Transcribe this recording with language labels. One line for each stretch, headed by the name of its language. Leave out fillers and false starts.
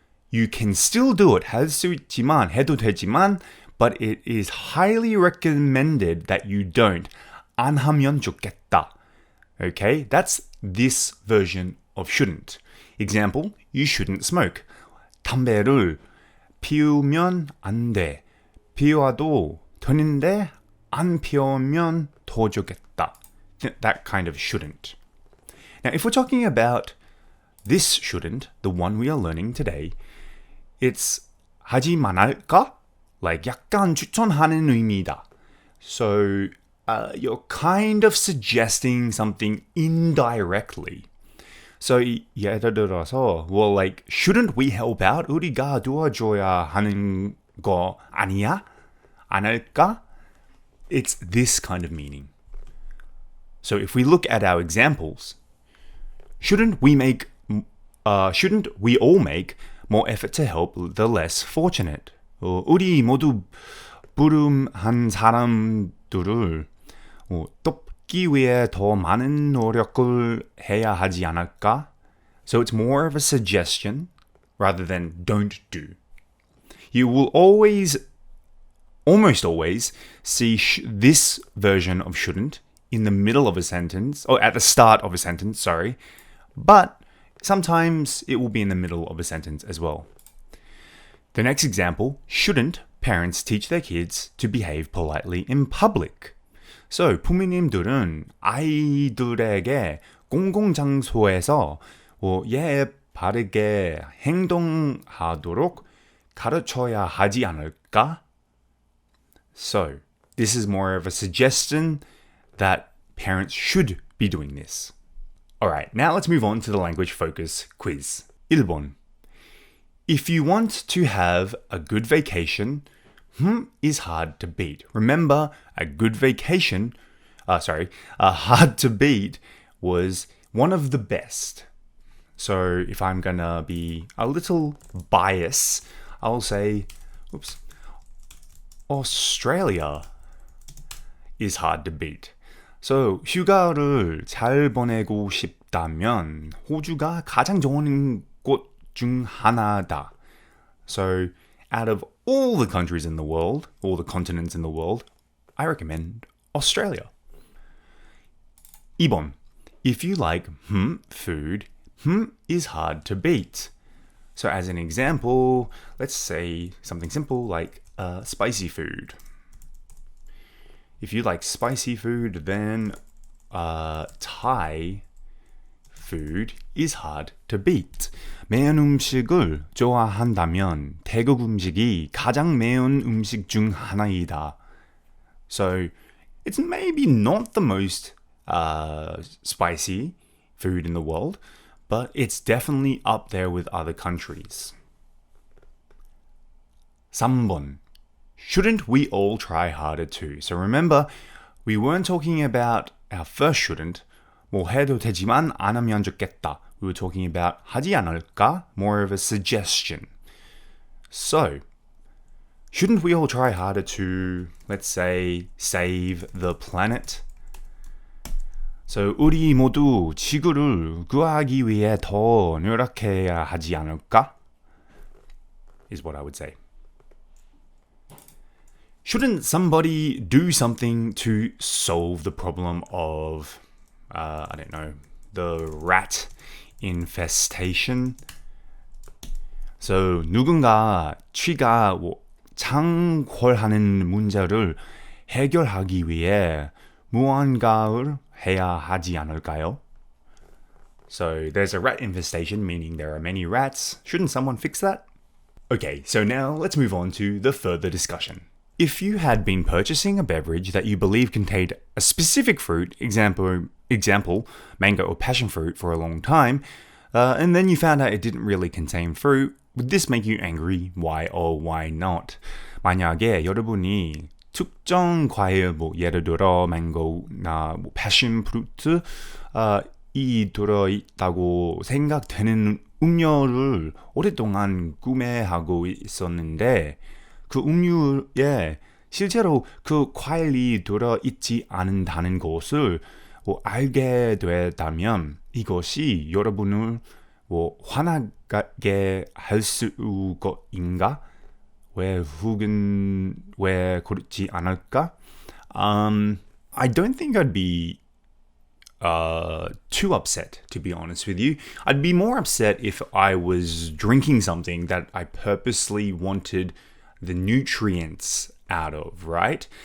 English: You can still do it,
Korean: 할 수 있지만, 해도 되지만,
English: but it is highly recommended that you don't.
Korean: 안 하면 좋겠다.
English: Okay, that's this version of shouldn't. Example, you shouldn't smoke.
Korean: 담배를 피우면 안 돼. 피워도 되는데 안 피우면 더 좋겠다.
English: That kind of shouldn't. Now, if we're talking about this shouldn't, the one we are learning today, it's
Korean: 하지 말까? Like 약간 추천하는 의미다.
English: So, you're kind of suggesting something indirectly. So
Korean: 예를 들어서,
English: well, like, shouldn't we help out?
Korean: 우리가 도와줘야 하는 거 아니야? 안 할까?
English: It's this kind of meaning. So if we look at our examples, shouldn't we all make more effort to help the less fortunate?
Korean: 우리 모두 부름한 사람들을 돕기 위해 더 많은 노력을 해야 하지 않을까?
English: So it's more of a suggestion rather than don't do. You will almost always see this version of shouldn't in the middle of a sentence, or at the start of a sentence, sorry. But sometimes it will be in the middle of a sentence as well. The next example, shouldn't parents teach their kids to behave politely in public?
Korean: So, 부모님들은 아이들에게 공공장소에서 예의 바르게 행동하도록 가르쳐야 하지 않을까?
English: So, this is more of a suggestion that parents should be doing this. Alright, now let's move on to the language focus quiz.
Korean: 1번.
English: If you want to have a good vacation, is hard to beat. Remember, a hard to beat was one of the best. So if I'm gonna be a little biased, I'll say, Australia is hard to beat.
Korean: So 휴가를 잘 보내고 싶다면 호주가 가장 좋은 곳 중 하나다.
English: So out of all the countries in the world, all the continents in the world, I recommend Australia.
Korean: 2번.
English: If you like food, is hard to beat. So as an example, let's say something simple like spicy food. If you like spicy food, then Thai food is hard to beat.
Korean: 매운 음식을 좋아한다면 태국 음식이 가장 매운 음식 중 하나이다.
English: So it's maybe not the most spicy food in the world, but it's definitely up there with other countries.
Korean: 3번.
English: Shouldn't we all try harder too? So remember, we weren't talking about our first shouldn't.
Korean: 뭐 해도 되지만 안 하면 좋겠다.
English: We were talking about
Korean: 하지 않을까?
English: More of a suggestion. So, shouldn't we all try harder to, let's say, save the planet?
Korean: So, 우리 모두 지구를 구하기 위해 더 노력해야 하지 않을까?
English: Is what I would say. Shouldn't somebody do something to solve the problem of, the rat infestation?
Korean: So, 누군가 쥐가 창궐하는 문제를 해결하기 위해 무언가를 해야 하지 않을까요?
English: So, there's a rat infestation, meaning there are many rats. Shouldn't someone fix that? Okay, so now let's move on to the further discussion. If you had been purchasing a beverage that you believe contained a specific fruit, example, mango or passion fruit, for a long time, and then you found out it didn't really contain fruit, would this make you angry? Why or why not?
Korean: 만약에 여러분이 특정 과일, 예를 들어 망고나 passion fruit, 이 들어있다고 생각되는 음료를 오랫동안 구매하고 있었는데 그 음료에 실제로 그 과일이 들어있지 않는다는 것을 알게 되다면 이것이 여러분을 화나게 할 수인가? 왜 그렇지 않을까?
English: I don't think I'd be too upset, to be honest with you. I'd be more upset if I was drinking something that I purposely wanted the nutrients out of, right?